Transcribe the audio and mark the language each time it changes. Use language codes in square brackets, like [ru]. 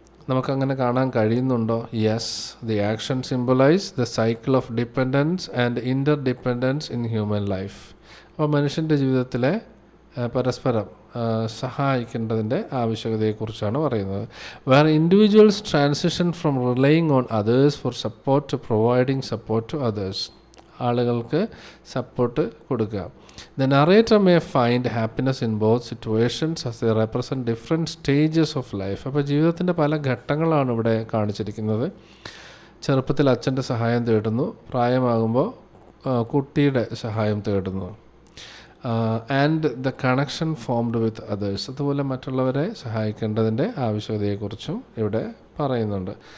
[ml] നമുക്കങ്ങനെ കാണാൻ കഴിയുന്നുണ്ടോ? [en] Yes, the action symbolise the cycle of dependence and interdependence in human life. [ml] അപ്പോൾ മനുഷ്യൻ്റെ ജീവിതത്തിലെ പരസ്പരം സഹായിക്കേണ്ടതിൻ്റെ ആവശ്യകതയെക്കുറിച്ചാണ് പറയുന്നത്. [en] Where individuals transition from relying on others for support to providing support to others. [ml] ആളുകൾക്ക് support കൊടുക്കുക. [en] The narrator may find happiness in both situations as they represent different stages of life. [ml] അപ്പോൾ ജീവിതത്തിൻ്റെ പല ഘട്ടങ്ങളാണ് ഇവിടെ കാണിച്ചിരിക്കുന്നത്. ചെറുപ്പത്തിൽ അച്ഛൻ്റെ സഹായം തേടുന്നു, പ്രായമാകുമ്പോൾ കുട്ടിയുടെ സഹായം തേടുന്നു. [en] and the connection formed with others, [ml] അതുപോലെ മറ്റുള്ളവരെ സഹായിക്കേണ്ടതിൻ്റെ ആവശ്യകതയെക്കുറിച്ചും ഇവിടെ പറയുന്നുണ്ട്.